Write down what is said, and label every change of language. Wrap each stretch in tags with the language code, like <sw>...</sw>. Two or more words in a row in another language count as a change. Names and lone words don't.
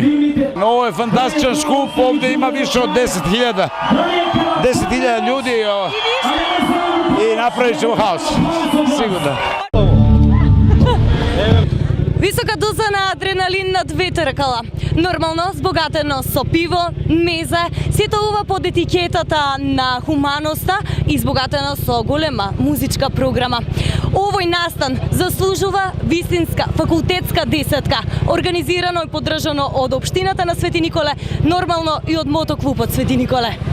<sr>Ovo je fantastičan skup, ovde ima više od 10.000 ljudi i napravit ćemo haos, sigurno.</sr> <mk>Висока доза на адреналин над ветеркала. Нормално збогатено со пиво, мезе, сето ова под етикетата на хуманоста и збогатено со голема музичка програма. Овој настан заслужува вистинска факултетска десетка, организирано и поддржано од општината на Свети Николе, нормално и од мотоклубот Свети Николе.</mk>